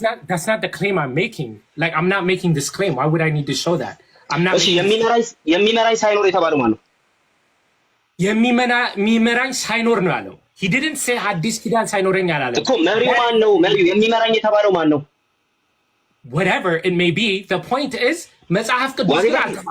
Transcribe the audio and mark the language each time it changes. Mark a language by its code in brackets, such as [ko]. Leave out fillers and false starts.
[en] That's not the claim I'm making. Like I'm not making this claim. Why would I need to show that? [am] እሺ የሚመራኝ ሳይኖር የተባለው ማን ነው? የሚመራኝ ሳይኖር ነው ያለው። [en] He didn't say [am] ሐዲስ ኪዳን ሳይኖረኝ አላለም እኮ። መሪው ማን ነው? መሪው የሚመራኝ የተባለው ማን ነው? [en] Whatever it may be, the point is [am] መጽሐፍ ቅዱስ ላይ